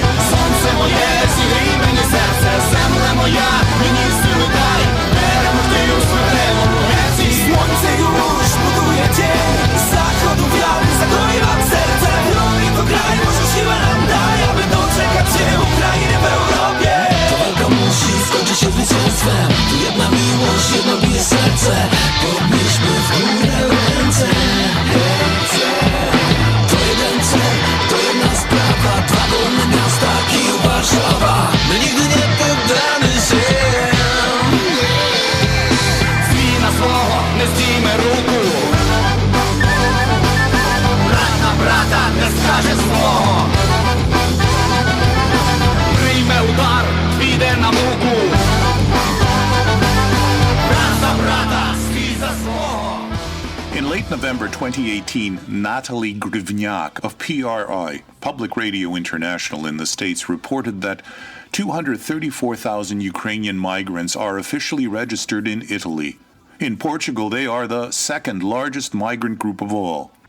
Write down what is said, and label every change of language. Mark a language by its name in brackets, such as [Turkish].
[Ukrainian] Сонце моє, зігрій мені серце, земля моя, мені сили дай, переможти у смертельному греці. [Polish] Słońce już buduje dzień, z zachodu wiatr zagoi wam serce. Broni to kraj, może siłę nam daj, aby doczekać się Ukrainy w Europie. Ta walka musi skończyć się zwycięstwem. Tu jedna miłość, jedno bije serce. Podnieśmy w górę ręce. To jeden cel, to jedna sprawa. Dwa wolne miasta, Kijów, Warszawa. My nigdy nie poddamy się. [Ukrainian] Свій на свого, не здійме руку. Брат на брата не скаже злого. Прийме удар, піде на муку. Брат за брата, свій за свого. [English] In late November 2018, Natalie Grivniak of PRI, Public Radio International in the States, reported that 234,000 Ukrainian migrants are officially registered in Italy. In Portugal, they are the second largest migrant group of all.